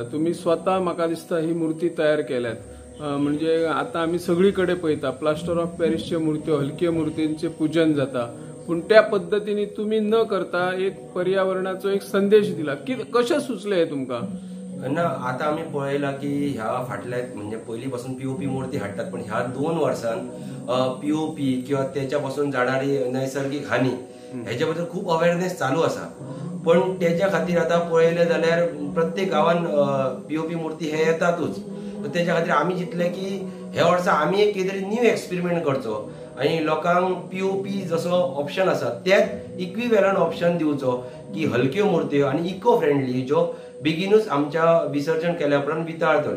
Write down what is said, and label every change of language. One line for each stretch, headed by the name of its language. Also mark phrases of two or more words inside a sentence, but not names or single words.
Konkani: तुम्ही स्वतः म्हाका दिसता ही मूर्ती तयार केल्यात. म्हणजे आता आम्ही सगळीकडे पळयता प्लास्टर ऑफ पॅरिसच्यो मूर्त्यो, हलक्यो मूर्तींचे पूजन जाता. पण त्या पद्धतीने तुम्ही न करता एक पर्यावरणाचो एक संदेश दिला. कशें सुचले हे तुमकां? ना आता आम्ही पळयला की ह्या फाटल्या म्हणजे पहिलीपासून पीओपी मूर्ती हाडटात. पण ह्या 2 वर्षांत पीओपी किंवा त्याच्यापासून जाणारी नैसर्गिक हानी ह्याच्याबद्दल खूप अवेअरनेस चालू असा. पण त्याच्या खातीर आता पळयले जाल्यार प्रत्येक गावान पीओपी मूर्ती हे येतातच. तर त्याच्या खातीर आम्ही चिंतले की ह्या वर्सा आम्ही एक कितें
English: new experiment
Konkani: करचो आणि लोकांक पीओपी जसो ऑप्शन आसा त्यात
English: equivalent option
Konkani: दिवचो की हलक्यो मूर्त्यो आणि
English: eco friendly
Konkani: ज्यो बेगीनूच आमच्या विसर्जन केल्या उपरांत वितळटल्यो.